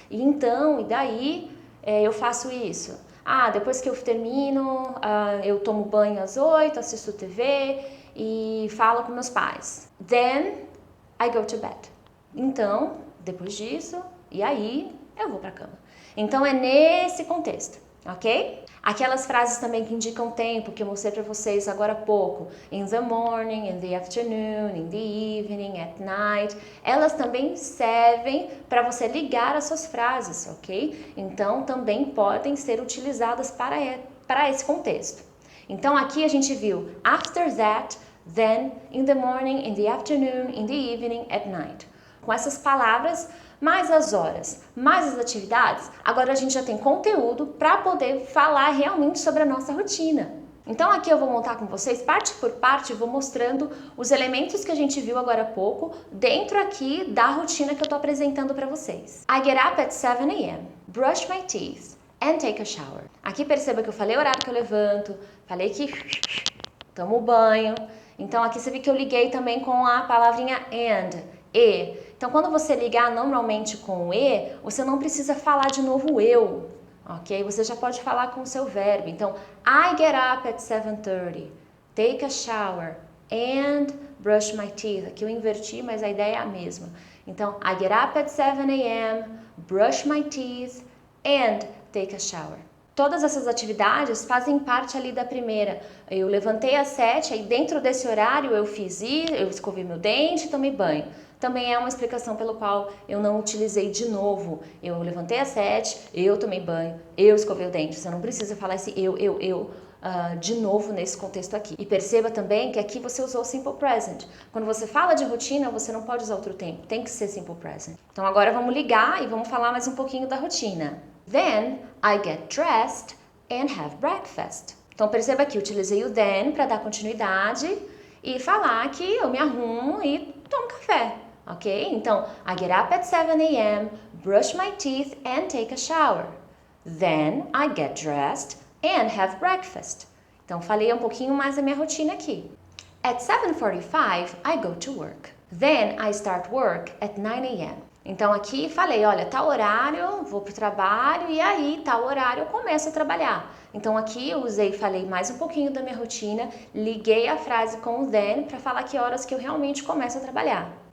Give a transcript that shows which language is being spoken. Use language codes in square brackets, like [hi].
[pt] E então, e daí, eu faço isso. Depois que eu termino, eu tomo banho às 8, assisto TV e falo com meus pais. [en] Then I go to bed. [pt] Então, depois disso, e aí eu vou pra cama. Então é nesse contexto, ok? Aquelas frases também que indicam tempo, que eu mostrei pra vocês agora há pouco. [en] In the morning, in the afternoon, in the evening, at night. [pt] Elas também servem para você ligar as suas frases, ok? Então também podem ser utilizadas para esse contexto. Então aqui a gente viu [en] after that, then, in the morning, in the afternoon, in the evening, at night. [pt] Com essas palavras, mais as horas, mais as atividades, agora a gente já tem conteúdo para poder falar realmente sobre a nossa rotina. Então aqui eu vou montar com vocês, parte por parte, vou mostrando os elementos que a gente viu agora há pouco, dentro aqui da rotina que eu tô apresentando para vocês. [en] I get up at 7 a.m., brush my teeth, and take a shower. [pt] Aqui perceba que eu falei o horário que eu levanto, falei que tomo banho. Então aqui você vê que eu liguei também com a palavrinha and, e. Então quando você ligar normalmente com o e, você não precisa falar de novo eu, ok? Você já pode falar com o seu verbo. [en] Então, I get up at 7:30, take a shower and brush my teeth. [pt] Aqui eu inverti, mas a ideia é a mesma. Então, I get up at 7 a.m., brush my teeth and take a shower. Todas essas atividades fazem parte ali da primeira. Eu levantei às 7, aí dentro desse horário eu fiz isso, eu escovei meu dente e tomei banho. Também é uma explicação pelo qual eu não utilizei de novo. Eu levantei às 7, eu tomei banho, eu escovei o dente. Você não precisa falar esse eu de novo nesse contexto aqui. E perceba também que aqui você usou simple present. Quando você fala de rotina, você não pode usar outro tempo, tem que ser simple present. Então agora vamos ligar e vamos falar mais um pouquinho da rotina. [en] Then I get dressed and have breakfast. [pt] Então perceba que eu utilizei o then para dar continuidade e falar que eu me arrumo e tomo café, ok? [en] Então, I get up at 7 a.m., brush my teeth and take a shower. Then I get dressed and have breakfast. [pt] Então falei um pouquinho mais da minha rotina aqui. [en] At 7:45 I go to work. Then I start work at 9 a.m. [pt] Então aqui falei, olha, tal horário vou pro trabalho e aí tal horário eu começo a trabalhar. Então aqui eu falei mais um pouquinho da minha rotina, liguei a frase com o then para falar que horas que eu realmente começo a trabalhar.